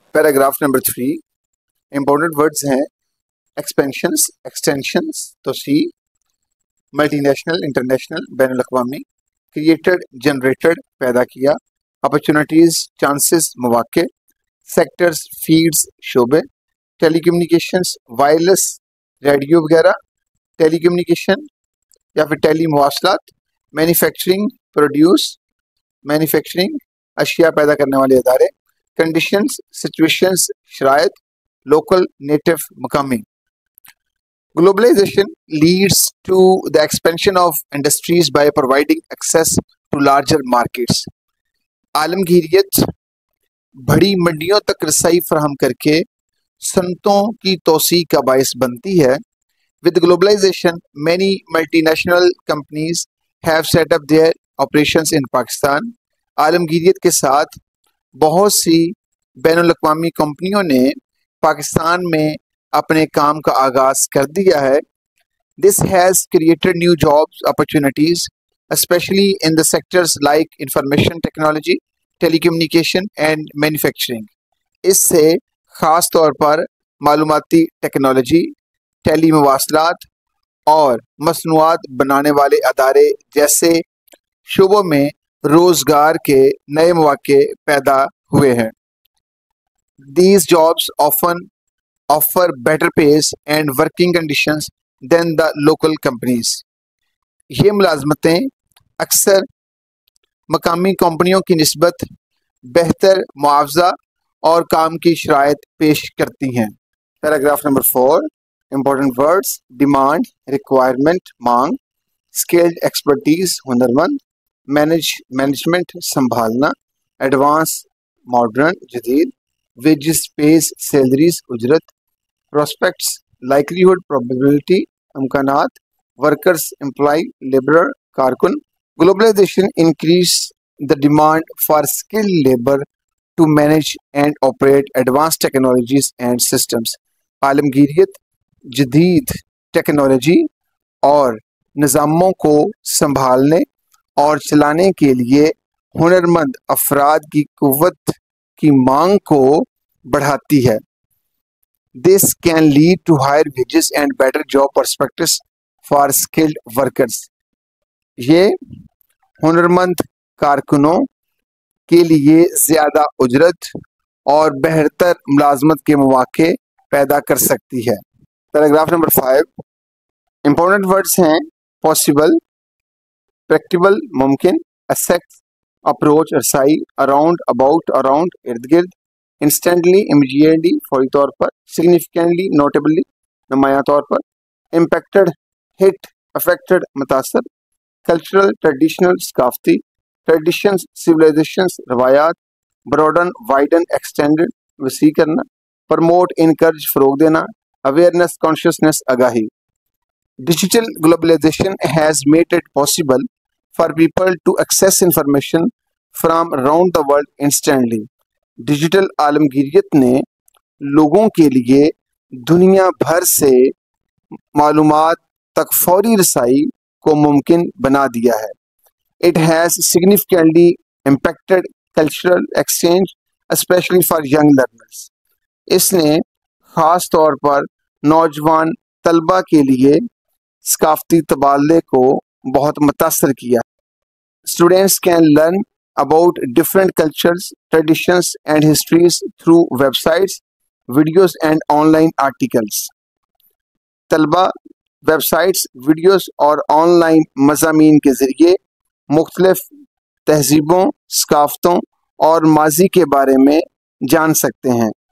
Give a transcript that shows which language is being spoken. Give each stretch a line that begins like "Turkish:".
Urdu: Paragraph number 3 important words ہیں expansions, extensions, توسیع، multi national, international, بین الاقوامی، کریٹڈ، جنریٹڈ، پیدا کیا، اپرچونیٹیز، چانسز، مواقع، سیکٹرز، فیلڈز، شعبے، ٹیلی کمیونیکیشنس، وائرلیس، ریڈیو وغیرہ، ٹیلی کمیونیکیشن یا پھر ٹیلی مواصلات، مینوفیکچرنگ، پروڈیوس، مینوفیکچرنگ، اشیاء پیدا کرنے والے ادارے، کنڈیشنز، سچویشنز، شرائط، لوکل، نیٹو، مقامی.
English: Globalization leads to the expansion of industries by providing access to larger markets.
Urdu: عالمگیریت بڑی منڈیوں تک رسائی فراہم کر کے صنعتوں کی توسیع کا باعث بنتی ہے.
English: With globalization, many multinational companies have set up their operations in Pakistan.
Urdu: عالمگیریت کے ساتھ بہت سی بین الاقوامی کمپنیوں نے پاکستان میں اپنے کام کا آغاز کر دیا ہے.
English: This has created new jobs opportunities, especially in the sectors like information technology, telecommunication and manufacturing.
Urdu: اس سے خاص طور پر معلوماتی ٹیکنالوجی، ٹیلی مواصلات اور مصنوعات بنانے والے ادارے جیسے شعبوں میں روزگار کے نئے مواقع پیدا ہوئے ہیں.
English: These jobs often offer better pays and working conditions than the local companies.
Urdu: یہ ملازمتیں اکثر مقامی کمپنیوں کی نسبت بہتر معاوضہ اور کام کی شرائط پیش کرتی ہیں. Paragraph number 4 important words demand, requirement, مانگ، اسکلڈ ایکسپرٹیز، ہنرمند، مینجمنٹ، سنبھالنا، ایڈوانس، ماڈرن، جدید، ویجز، پیز، سیلریز، اجرت، پراسپیکٹس، لائکلیہڈ، پروبیبلٹی، امکانات، ورکرز، امپلائی، لیبرر، کارکن.
English: Globalisation increase the demand for skilled labor to manage and operate advanced technologies and systems.
Urdu: عالمگیریت جدید technology اور نظاموں کو سنبھالنے اور چلانے کے لیے ہنرمند افراد کی قوت کی مانگ کو بڑھاتی ہے.
English: This can lead to higher wages and better job prospects for skilled workers.
Urdu: یہ ہنرمند کارکنوں کے لیے زیادہ اجرت اور بہتر ملازمت کے مواقع پیدا کر سکتی ہے. پیراگراف نمبر 5 امپورٹنٹ ورڈز ہیں پاسبل، پریکٹیبل، ممکن، اسیکٹ، اپروچ، رسائی، اراؤنڈ، اباؤٹ، اراؤنڈ، ارد گرد، انسٹنٹلی، امیڈیٹلی، فوری طور پر، سگنیفیکینٹلی، نوٹیبلی، نمایاں طور پر، امپیکٹڈ، ہٹ، افیکٹڈ، متاثر، کلچرل، ٹریڈیشنل، ثقافتی، ٹریڈیشنز، سویلائزیشنز، روایات، براڈن، وائڈن، ایکسٹینڈڈ، وسیع کرنا، پرموٹ، انکرج، فروغ دینا، اویئرنیس، کانشیسنیس، آگاہی.
English: Digital globalization has made it possible for people to access information from around the world instantly.
Urdu: Digital عالمگیریت نے لوگوں کے لیے دنیا بھر سے معلومات تک فوری رسائی کو ممکن بنا دیا ہے.
English: It has significantly impacted cultural exchange, especially for young learners.
Urdu: اس نے خاص طور پر نوجوان طلبہ کے لیے ثقافتی تبادلے کو بہت متاثر کیا.
English: Students can learn about different cultures, traditions and histories through websites, videos and online articles.
Urdu: طلبہ ویب سائٹس، ویڈیوز اور آن لائن مضامین کے ذریعے مختلف تہذیبوں، ثقافتوں اور ماضی کے بارے میں جان سکتے ہیں.